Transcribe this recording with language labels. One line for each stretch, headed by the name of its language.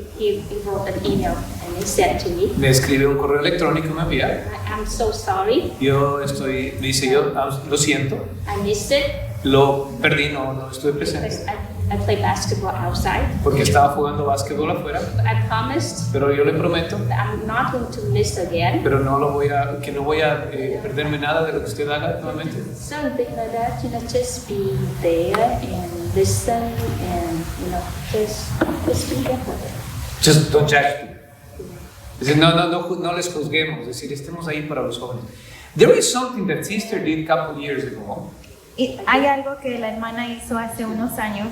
English: he wrote an email and he said to me,
Spanish: me escribe un correo electrónico, me envía.
English: I'm so sorry,
Spanish: Dice yo, lo siento,
English: I missed it
Spanish: lo perdí, no estuve presente.
English: because I play basketball outside.
Spanish: Porque estaba jugando básquetbol afuera,
English: But I promised
Spanish: pero yo le prometo,
English: that I'm not going to miss again.
Spanish: pero no voy a perderme nada de lo que usted haga nuevamente.
English: Something like that, just be there and listen and just be there for it. Just don't judge people.
Spanish: Dice, no les juzguemos, es decir, estemos ahí para los jóvenes.
English: There is something that sister did a couple years ago.
Spanish: Y hay algo que la hermana hizo hace unos años